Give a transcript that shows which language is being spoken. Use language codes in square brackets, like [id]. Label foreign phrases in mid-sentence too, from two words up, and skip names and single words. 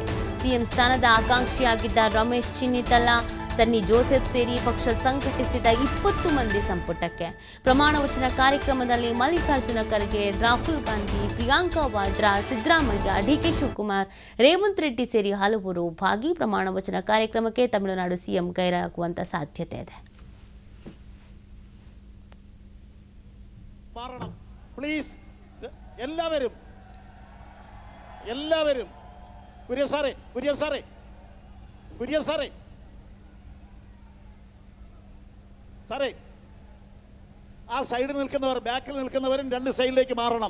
[kn] ಸಿಎಂ ಸ್ಥಾನದ ಆಕಾಂಕ್ಷಿಯಾಗಿದ್ದ ರಮೇಶ್ ಚಿನ್ನಿತಲ, ಸನ್ನಿ ಜೋಸೆಫ್ ಸೇರಿ ಪಕ್ಷ ಸಂಘಟಿಸಿದ 20 ಮಂದಿ ಸಂಪುಟಕ್ಕೆ. ಪ್ರಮಾಣ ವಚನ ಕಾರ್ಯಕ್ರಮದಲ್ಲಿ ಮಲ್ಲಿಕಾರ್ಜುನ ಖರ್ಗೆ, ರಾಹುಲ್ ಗಾಂಧಿ, ಪ್ರಿಯಾಂಕಾ ವಾದ್ರಾ, ಸಿದ್ದರಾಮಯ್ಯ, DK ಶಿವಕುಮಾರ್, ರೇವಂತ್ ರೆಡ್ಡಿ ಸೇರಿ ಹಲವರು ಭಾಗಿ. ಪ್ರಮಾಣ ವಚನ ಕಾರ್ಯಕ್ರಮಕ್ಕೆ ತಮಿಳುನಾಡು ಸಿಎಂ ಗೈರಾಗುವಂತ ಸಾಧ್ಯತೆ ಇದೆ. [ml] എല്ലാവരും കുര്യൻ സാറേ ആ സൈഡിൽ നിൽക്കുന്നവർ, ബാക്കിൽ നിൽക്കുന്നവരും 2 സൈഡിലേക്ക് മാറണം.